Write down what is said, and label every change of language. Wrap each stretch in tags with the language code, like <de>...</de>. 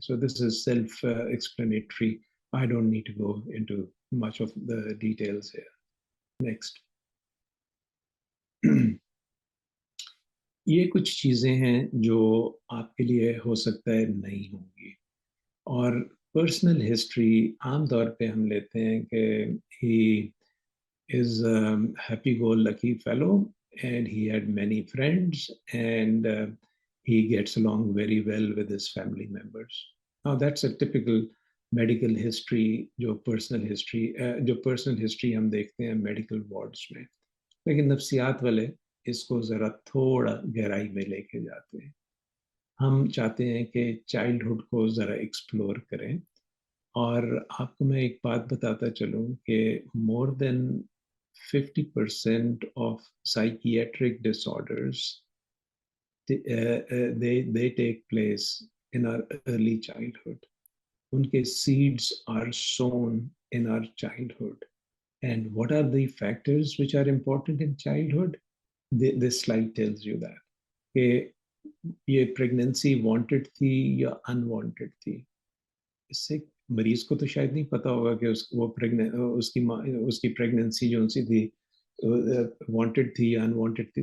<en>So this is self explanatory. I don't need to go into much of the details here. Next.</en> <ur>یہ کچھ چیزیں ہیں جو آپ کے لیے ہو سکتا ہے نہیں ہوں گی. اور پرسنل ہسٹری عام طور پہ ہم لیتے ہیں کہ</ur> <en>He is a happy-go-lucky fellow and he had many friends and he gets along very well with his family members. Now that's a typical medical history,</en> <ur>جو personal history ہم دیکھتے ہیں medical wards میں. لیکن نفسیات والے اس کو ذرا تھوڑا گہرائی میں لے کے جاتے ہیں. ہم چاہتے ہیں کہ چائلڈہڈ کو ذرا ایکسپلور کریں، اور آپ کو میں ایک بات بتاتا چلوں کہ</ur> <en>more than 50% of psychiatric disorders they take place in our early childhood.</en> <ur>ان کے</ur> <en>seeds are sown in our childhood. And what are the factors which are important in childhood? This slide tells you that.</en> <ur>کہ یہ pregnancy wanted تھی یا unwanted تھی. اس سے مریض کو تو شاید نہیں پتا ہوگا کہ اس کی پریگننسی جو سی تھی وانٹیڈ تھی یا انوانٹیڈ تھی.</ur>